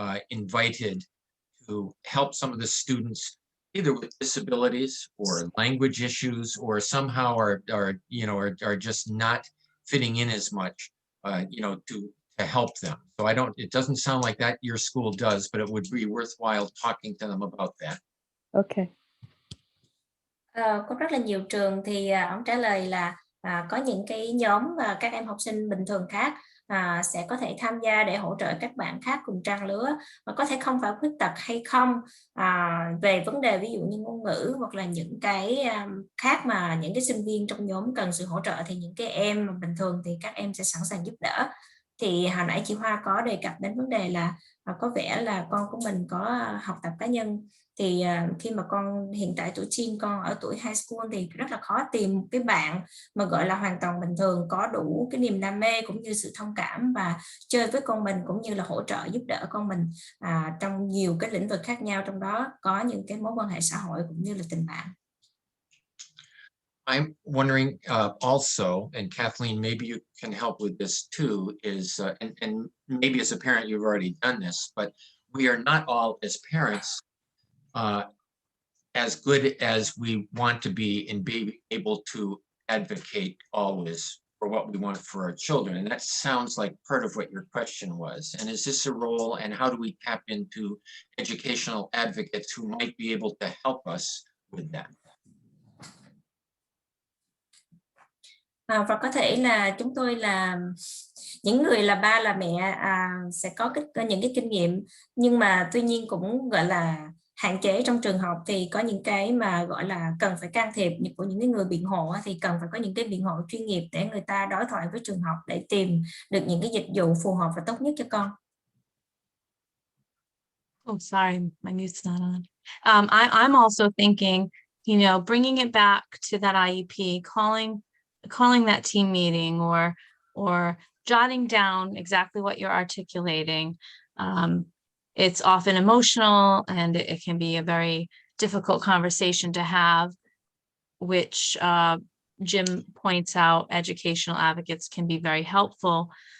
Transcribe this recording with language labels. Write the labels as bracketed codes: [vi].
[en] invited to help some of the students either with disabilities or language issues, or somehow are just not fitting in as much, you know, to help them. So it doesn't sound like that your school does, but it would be worthwhile talking to them about that. Okay. [vi] Có rất là nhiều trường thì ông trả lời là có những cái nhóm và các em học sinh bình thường khác sẽ có thể tham gia để hỗ trợ các bạn khác cùng trang lứa, và có thể không phải khuyết tật hay không, về vấn đề ví dụ như ngôn ngữ hoặc là những cái khác mà những cái sinh viên trong nhóm cần sự hỗ trợ, thì những cái em bình thường thì các em sẽ sẵn sàng giúp đỡ. Thì hồi nãy chị Hoa có đề cập đến vấn đề là có vẻ là con của mình có học tập cá nhân, thì khi mà con hiện tại tuổi teen, con ở tuổi high school thì rất là khó tìm cái bạn mà gọi là hoàn toàn bình thường, có đủ cái niềm đam mê cũng như sự thông cảm và chơi với con mình, cũng như là hỗ trợ giúp đỡ con mình trong nhiều cái lĩnh vực khác nhau, trong đó có những cái mối quan hệ xã hội cũng như là tình bạn. [en] I'm wondering also, and Kathleen, maybe you can help with this too, is, and maybe as a parent you've already done this, but we are not all as parents as good as we want to be in being able to advocate always for what we want for our children. And that sounds like part of what your question was. And is this a role, and how do we tap into educational advocates who might be able to help us with that? [vi] Và có thể là chúng tôi là những người là ba là mẹ sẽ có những cái kinh nghiệm, nhưng mà tuy nhiên cũng gọi là hạn chế trong trường học, thì có những cái mà gọi là cần phải can thiệp của những cái người biện hộ, thì cần phải có những cái biện hộ chuyên nghiệp để người ta đối thoại với trường học để tìm được những cái dịch vụ phù hợp và tốt nhất cho con. [en] Oh, sorry, my mute's not on. I'm also thinking, you know, bringing it back to that IEP, calling that team meeting, or jotting down exactly what you're articulating. It's often emotional, and it can be a very difficult conversation to have, which Jim points out educational advocates can be very helpful.